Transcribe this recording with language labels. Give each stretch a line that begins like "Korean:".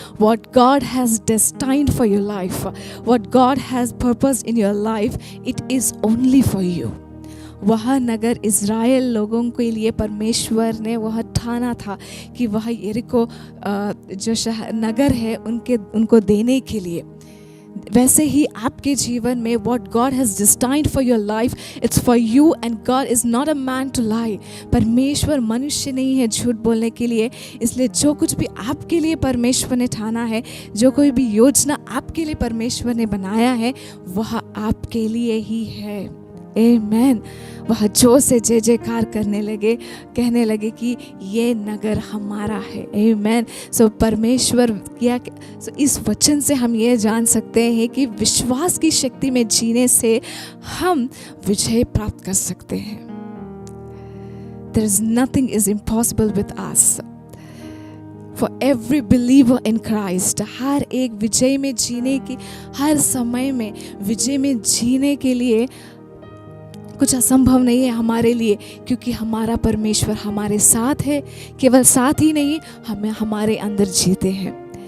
English: What God has destined for your life, what God has purposed in your life, it is only for you।
Hindi: वह नगर Israel लोगों के लिए परमेश्वर ने वह ठाना था कि वह यरीहो जो नगर है उनको देने के लिए। वैसे ही आपके जीवन में
English: what God has destined for your life, it's for you and God is not a man to lie।
Hindi: परमेश्वर मनुष्य नहीं है झूठ बोलने के लिए, इसलिए जो कुछ भी आपके लिए परमेश्वर ने ठाना है, जो कोई भी योजना आपके लिए परमेश्वर ने बनाया है, वह आपके लिए ही है। आमेन। वह जोर से जय जयकार करने लगे, कहने लगे कि ये नगर हमारा है। आमेन। सो परमेश्वर क्या, सो इस वचन से हम ये जान सकते हैं कि विश्वास की शक्ति में जीने से हम विजय प्राप्त कर सकते हैं।
English: There is nothing is impossible with us. For every believer in Christ,
Hindi: हर एक विजय में जीने की, हर समय में विजय में जीने के लिए कुछ असंभव नहीं है हमारे लिए, क्योंकि हमारा परमेश्वर हमारे साथ है। केवल साथ ही नहीं, हमें हमारे अंदर जीते हैं।